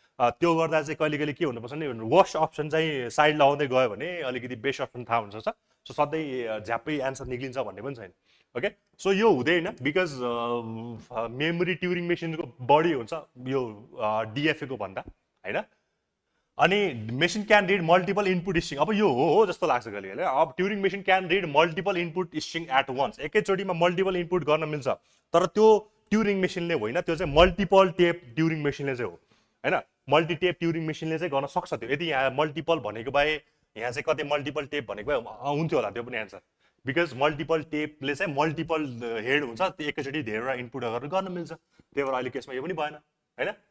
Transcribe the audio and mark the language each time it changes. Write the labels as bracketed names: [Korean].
[Nepali] त्यो गर्दा चाहिँ कहिले कहिले के हुनुपर्छ भने वर्स्ट अप्सन चाहिँ साइड लगाउँदै गयो भने अलिकति बेस्ट अप्सन थाहा हुन्छ। सो सधैँ झ्याप्पै एन्सर निक्लिन्छ भन्ने पनि छैन। ओके, सो यो हुँदैन बिकज मेमोरी ट्युरिङ मेसिनको बढी हुन्छ यो डिएफएको भन्दा होइन। [English] अनि machine can read multiple input string. [Nepali] अब यो हो जस्तो लाग्छ कहिले कहिले। [English] अब Turing machine can read multiple input string at once, [Nepali] एकैचोटिमा multiple input गर्न मिल्छ, तर त्यो ट्युरिङ मेसिनले होइन, त्यो चाहिँ मल्टिपल टेप ट्युरिङ मेसिनले चाहिँ हो होइन। मल्टी टेप ट्युरिङ मेसिनले चाहिँ गर्न सक्छ त्यो। यदि यहाँ मल्टिपल भनेको भए यहाँ चाहिँ कतै मल्टिपल टेप भनेको भए हुन्थ्यो होला त्यो पनि एन्सर, बिकज मल्टिपल टेपले चाहिँ मल्टिपल हेड हुन्छ, त्यो एकैचोटि धेरैवटा इनपुट गर्न मिल्छ, त्यही भएर अहिले केसमा यो पनि भएन होइन।